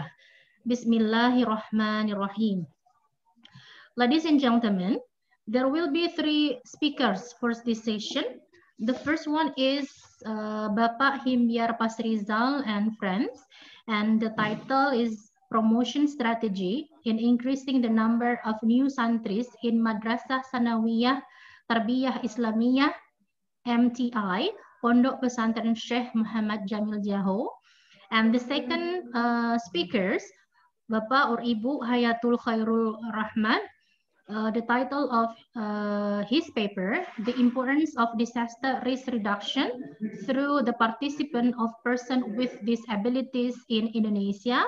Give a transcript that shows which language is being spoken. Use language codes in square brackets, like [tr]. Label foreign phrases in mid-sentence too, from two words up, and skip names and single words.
[en] Bismillahirrahmanirrahim. Ladies and gentlemen, there will be 3 speakers for this session. The first one is Bapak Himyar Pasrizal and friends, and the title is Promotion Strategy in Increasing the Number of New Santris in Madrasah Sanawiyah Tarbiyah Islamiyah MTI, Pondok Pesantren Syekh Muhammad Jamil Jaho. And the second speakers, Bapak or Ibu Hayatul Khairul Rahmat. The title of his paper, The Importance of Disaster Risk Reduction through the Participation of Persons with Disabilities in Indonesia.